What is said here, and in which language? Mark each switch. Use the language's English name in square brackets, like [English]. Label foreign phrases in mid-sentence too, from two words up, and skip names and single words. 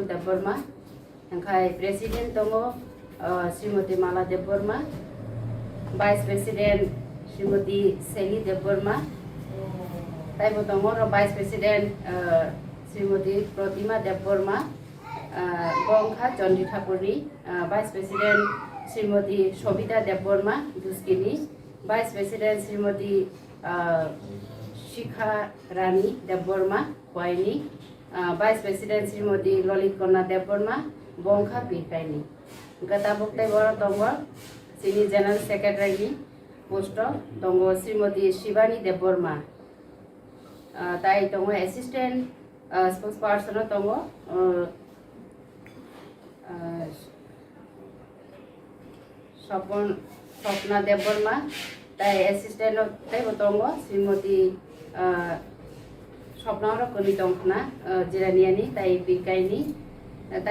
[Kok Borok] देबबर्मा ओंखाय प्रेसिडेन्ट दङ श्रीमती माला देबबर्मा [English] vice president [Kok Borok] श्रीमती सेली देबबर्मा दायबो दङ [English] vice president [Kok Borok] श्रीमती प्रतिमा देबबर्मा बंखा चन्द्री ठाकुरनि [English] vice president [Kok Borok] श्रीमती सबिता देबबर्मा दुस्किनी [English] vice president [Kok Borok] श्रीमती शिखा रानी देबबर्मा खवाइनी [English] vice president [Kok Borok] श्रीमती ललित कन्या देबबर्मा bongkha birkaini gata boktai boro tongo sini [English] general secretary post [Kok Borok] tongo Srimati Shivani Deborma tai tongo [English] assistant spokesperson [Kok Borok] tongo Swapna Deborma tai assistant tai tongo Srimati Swapna koni tongna jiraniani tai birkaini tai